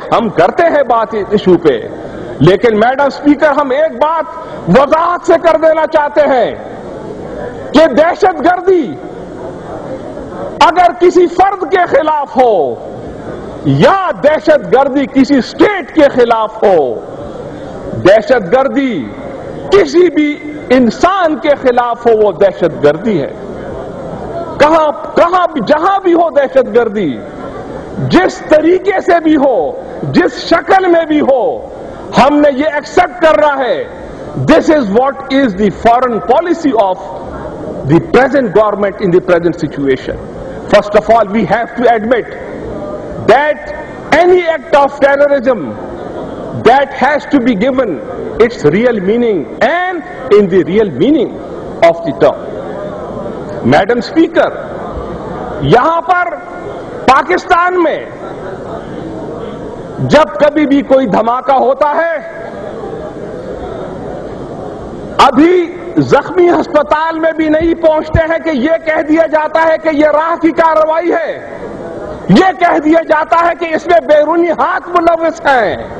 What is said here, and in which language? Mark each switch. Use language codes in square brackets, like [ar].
[ur] ہم کرتے ہیں بات اس ایشو پہ، لیکن میڈم اسپیکر، ہم ایک بات وضاحت سے کر دینا چاہتے ہیں کہ دہشت گردی اگر کسی فرد کے خلاف ہو یا دہشت گردی کسی اسٹیٹ کے خلاف ہو، دہشت گردی کسی بھی انسان کے خلاف ہو، وہ دہشت گردی ہے. کہاں بھی جہاں بھی ہو دہشت گردی، جس طریقے سے بھی ہو، جس شکل میں بھی ہو، ہم نے یہ ایکسپٹ کرنا ہے. [en] This is what is the foreign policy of the present government in the present situation. First of all, we have to admit that any act of terrorism that has to be given its real meaning and in the real meaning of the term. [ur] Madam Speaker, یہاں پر پاکستان میں جب کبھی بھی کوئی دھماکہ ہوتا ہے، ابھی زخمی ہسپتال میں بھی نہیں پہنچتے ہیں کہ یہ کہہ دیا جاتا ہے کہ یہ راہ کی کارروائی ہے، یہ کہہ دیا جاتا ہے کہ اس میں بیرونی ہاتھ ملوث ہیں.